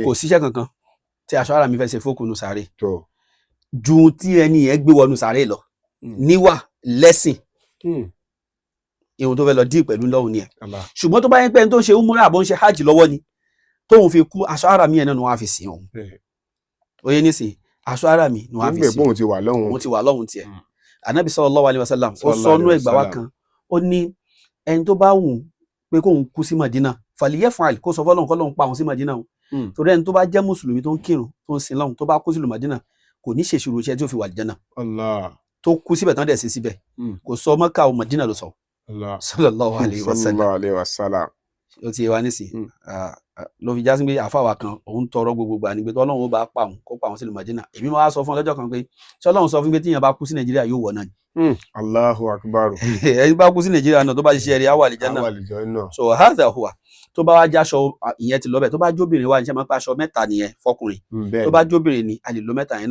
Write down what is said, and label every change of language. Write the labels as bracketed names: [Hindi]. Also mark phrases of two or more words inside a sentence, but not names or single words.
[Yoruba] kò síṣẹ́ kankan tí aṣọ harami fẹ́ ṣe fókùnù sàárè ju tí ẹni yẹn gbé wọnú sàárè lọ níwà lẹ́sìn ihun tó fẹ́ lọ díì pẹ̀lú lọ́hùn ni ẹ̀ ṣùgbọ́n tó bá yẹn pé ẹni tó ń ṣe umrah àbọ̀ ń ṣe hajj lọ́wọ́ ni tóun fi kú aṣọ harami yẹn náà ni wọ́n á fi sìn òun oye nísìn aṣọ harami ni wọ́n á fi sìn òun ti wà lọ́hùn tiẹ̀ anabi [Arabic] sallallahu alaihi wasallam [Yoruba] ó sọnú ẹgbàá wa kan ó ní ẹni tó bá wù pé kóun kú sí Madina faliyaf'al kó sọ fọlọ́hùn kọ́lọ́hùn pa òun sí Madina o torí ẹni tó bá jẹ́ mùsùlùmí tó ń kírun tó ń sin lọ́hùn tó bá kú sílùú Madina kò ní ṣèṣirò iṣẹ́ tí ó fi wà Àlùjánnà tó kú síbẹ̀ tán dẹ̀ sí síbẹ̀ kò sọ Mẹ́kà o Madina ló sọ [Arabic] sallallahu alaihi wasallam [Yoruba] ó ti yé wa nísìn ló fi já sí pé àfàwà kan òun tọrọ gbogbo àní pé Ọlọ́run ó bá pa òun kó pa òun sílùú Madina èmi máa sọ fún ọ lọ́jọ́ kan pé ṣé Ọlọ́run sọ fún pé tíyẹn bá kú sí Nàìjíríà yóò wọ̀ náà ni [Arabic] Allahu akbar. [Yoruba] ẹni bá kú sí Nàìjíríà náà tó bá ṣiṣẹ́ rẹ̀ á wà àlìjánnà. So [Arabic] hadha huwa [Yoruba] tó bá wá jáṣọ ìyẹn ti lọ́bẹ̀ tó bá jóbìnrin wà níṣẹ́ máa ń pa aṣọ mẹ́ta nìyẹn fọkùnrin tó bá jóbìnrin ni a lè lo mẹ́ta yẹn